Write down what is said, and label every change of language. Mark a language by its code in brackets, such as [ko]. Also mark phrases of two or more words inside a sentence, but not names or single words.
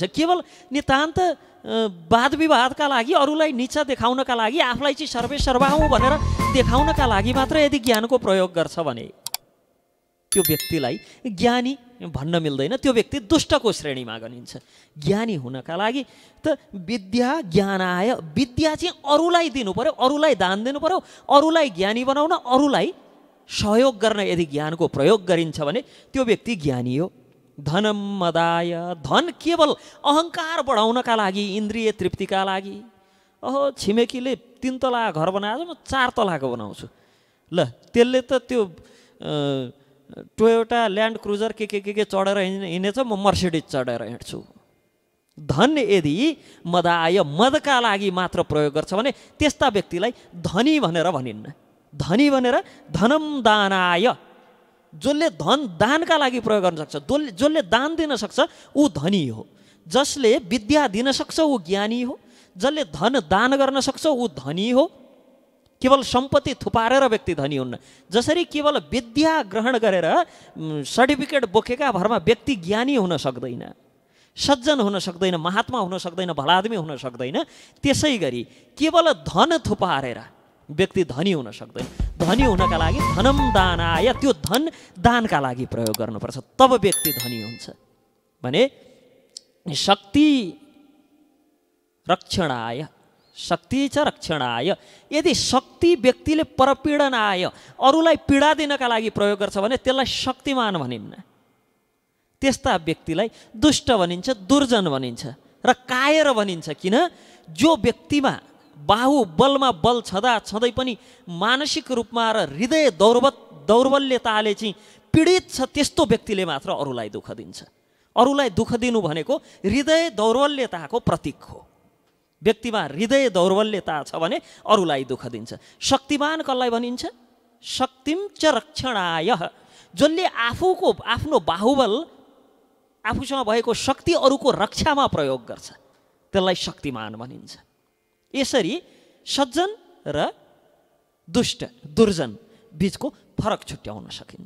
[ne] केवल नितान्त वाद विवादका लागि, अरूलाई नीचा देखाउनका लागि, आफूलाई चाहिँ सर्वेसर्वा हुँ भनेर देखाउनका लागि मात्र यदि ज्ञानको प्रयोग गर्छ भने त्यो व्यक्तिलाई ज्ञानी भन्न मिल्दैन, त्यो व्यक्ति दुष्टको श्रेणीमा गनिन्छ। ज्ञानी हुनका लागि त [sa] विद्या ज्ञानाय, [ne] विद्या चाहिँ अरूलाई दिनु पर्यो, अरूलाई दान दिनु पर्यो, अरूलाई ज्ञानी बनाउन, अरूलाई सहयोग गर्न यदि ज्ञानको प्रयोग गरिन्छ भने त्यो व्यक्ति ज्ञानी हो। [sa] धनम मदाय, [ne] धन केवल अहङ्कार बढाउनका लागि, इन्द्रिय तृप्तिका लागि। ओहो छिमेकीले 3 तला घर बनाएर म 4 तलाको बनाउँछु, ल त्यसले त त्यो टोयोटा ल्यान्ड क्रुजर के चढेर हिँडेछ, म मर्सिडिज चढेर हिँड्छु। धन यदि मदाय, मदका लागि मात्र प्रयोग गर्छ भने त्यस्ता व्यक्तिलाई धनी भनेर भनिन्न। धनी भनेर [sa] धनम दानाय, [ne] जसले धन दानका लागि प्रयोग गर्न सक्छ, जसले दान दिन सक्छ ऊ धनी हो। जसले विद्या दिन सक्छ ऊ ज्ञानी हो। जसले धन दान गर्न सक्छ ऊ धनी हो। केवल सम्पत्ति थुपारेर व्यक्ति धनी हुन्न। जसरी केवल विद्या ग्रहण गरेर सर्टिफिकेट बोकेका भरमा व्यक्ति ज्ञानी हुन सक्दैन, सज्जन हुन सक्दैन, महात्मा हुन सक्दैन, भलादमी हुन सक्दैन, त्यसै गरी केवल धन थुपारेर व्यक्ति धनी हुन सक्दैन। धनी हुनका लागि [sa] धनम दानाय, [ne] त्यो धन दानका लागि प्रयोग गर्नुपर्छ, तब व्यक्ति धनी हुन्छ। [sa] भने शक्ति रक्षणाय, शक्ति च रक्षणाय, [ne] यदि शक्ति व्यक्तिले परपीडनाय, अरूलाई पीडा दिनका लागि प्रयोग गर्छ भने त्यसलाई शक्तिमान भनिन्न। त्यस्ता व्यक्तिलाई दुष्ट भनिन्छ, दुर्जन भनिन्छ र कायर भनिन्छ। किन? जो व्यक्तिमा बाहुबलमा बल छँदा छँदै पनि मानसिक रूपमा र हृदय दौर्बल्यताले चाहिँ पीडित छ, त्यस्तो व्यक्तिले मात्र अरूलाई दुःख दिन्छ। अरूलाई दुःख दिनु भनेको हृदय दौर्बल्यताको प्रतीक हो। व्यक्तिमा हृदय दौर्बल्यता छ भने अरूलाई दुःख दिन्छ। शक्तिमान कसलाई भनिन्छ? [sa] शक्तिम च रक्षणाय, [ne] जसले आफ्नो बाहुबल, आफूसँग भएको शक्ति अरूको रक्षामा प्रयोग गर्छ, त्यसलाई शक्तिमान भनिन्छ। यसरी सज्जन र दुष्ट दुर्जन बीचको फरक छुट्याउन सकिन्छ।